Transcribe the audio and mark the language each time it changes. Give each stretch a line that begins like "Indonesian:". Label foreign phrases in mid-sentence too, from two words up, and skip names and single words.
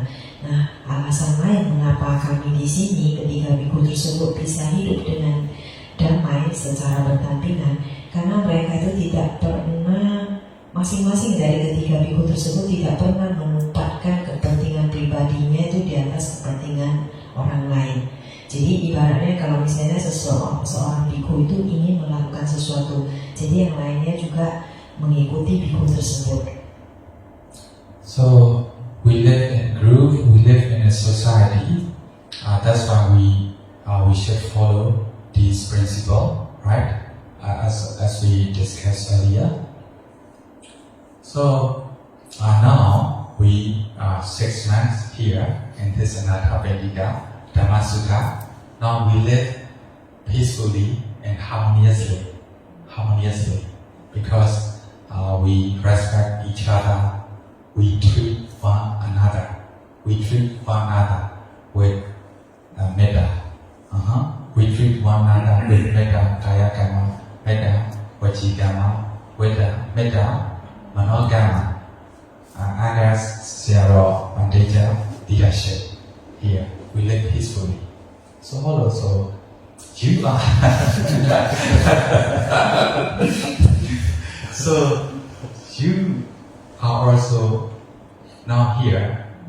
Indonesian: Nah, alasan lain mengapa kami di sini ketika biku tersebut bisa hidup dengan damai secara berdampingan, karena mereka itu tidak pernah, masing-masing dari ketiga biku tersebut tidak pernah menempatkan kepentingan pribadinya itu di atas kepentingan orang lain. Jadi ibaratnya kalau misalnya seorang biku itu ingin melakukan sesuatu, jadi yang lainnya juga mengikuti biku tersebut.
English: So we live in a group, we live in a society. That's why we should follow this principle, right? As we discussed earlier. So now we are 6 months here in this Anathapindika Dhammasutta. Now we live peacefully and harmoniously, because we respect each other, we treat one another with metta. We treat one another with
Pali: metta kaya kama, metta vaci kama, metta mano kama.
English: Others zero Pandita leadership here. We live peacefully. So also you are so you are also now here.